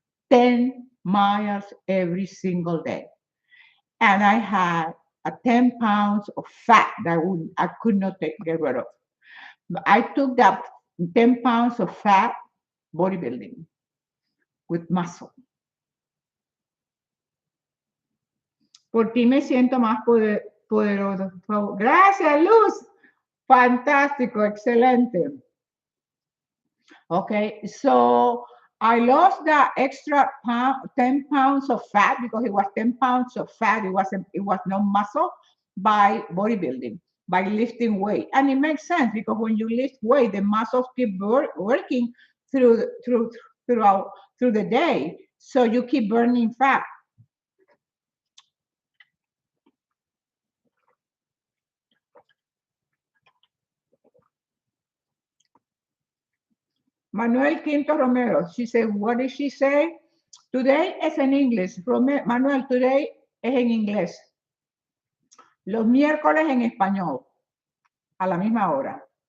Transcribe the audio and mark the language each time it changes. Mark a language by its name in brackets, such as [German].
[English] 10 miles every single day. And I had 10 pounds of fat that I could not get rid of. I took that 10 pounds of fat bodybuilding with muscle. [Spanish] Por ti me siento más poderoso. Gracias, Luz. Fantástico, excelente. [English] Okay, so I lost that extra 10 pounds of fat because it was 10 pounds of fat. It was no muscle by bodybuilding, by lifting weight. And it makes sense because when you lift weight, the muscles keep working through the day. So you keep burning fat. Manuel Quinto Romero, she said, what did she say? [Spanish] Today es en inglés. Manuel, today es en inglés. Los miércoles en español, a la misma hora.